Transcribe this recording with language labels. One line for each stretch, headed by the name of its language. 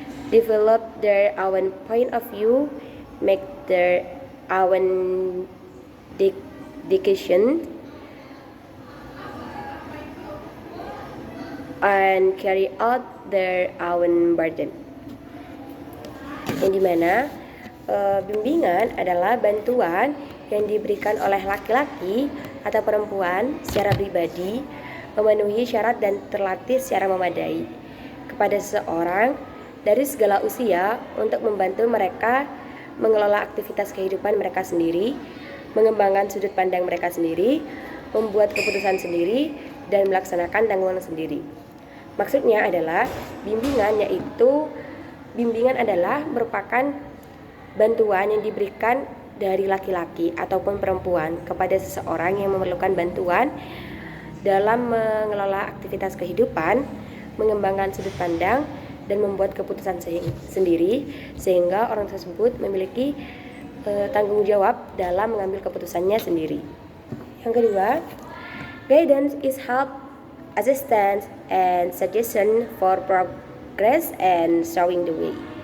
English: develop their own point of view, make their own dedication, and carry out their own burden.
Indonesian: Yang dimana bimbingan adalah bantuan yang diberikan oleh laki-laki atau perempuan secara pribadi, memenuhi syarat dan terlatih secara memadai kepada seseorang dari segala usia untuk membantu mereka mengelola aktivitas kehidupan mereka sendiri, mengembangkan sudut pandang mereka sendiri, membuat keputusan sendiri, dan melaksanakan tanggungan sendiri. Maksudnya adalah bimbingan adalah merupakan bantuan yang diberikan dari laki-laki ataupun perempuan kepada seseorang yang memerlukan bantuan dalam mengelola aktivitas kehidupan, mengembangkan sudut pandang, dan membuat keputusan sendiri, sehingga orang tersebut memiliki tanggung jawab dalam mengambil keputusannya sendiri. Yang kedua,
English: guidance is help, assistance, and suggestion for progress and showing the way.